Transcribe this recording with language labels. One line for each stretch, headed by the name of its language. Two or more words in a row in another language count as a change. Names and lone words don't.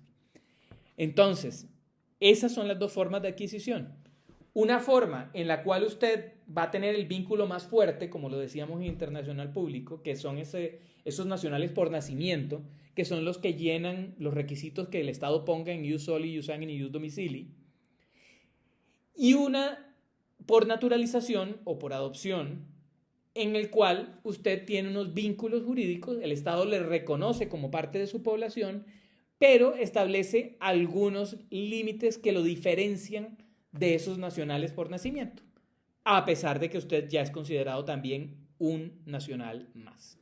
Spanish: Entonces, esas son las dos formas de adquisición. Una forma en la cual usted va a tener el vínculo más fuerte, como lo decíamos en Internacional Público, que son esos nacionales por nacimiento, que son los que llenan los requisitos que el Estado ponga en
Latin: ius soli, ius sanguinis
Spanish: y
Latin: ius domicilii.
Spanish: Y una por naturalización o por adopción, en el cual usted tiene unos vínculos jurídicos, el Estado le reconoce como parte de su población, pero establece algunos límites que lo diferencian de esos nacionales por nacimiento, a pesar de que usted ya es considerado también un nacional más.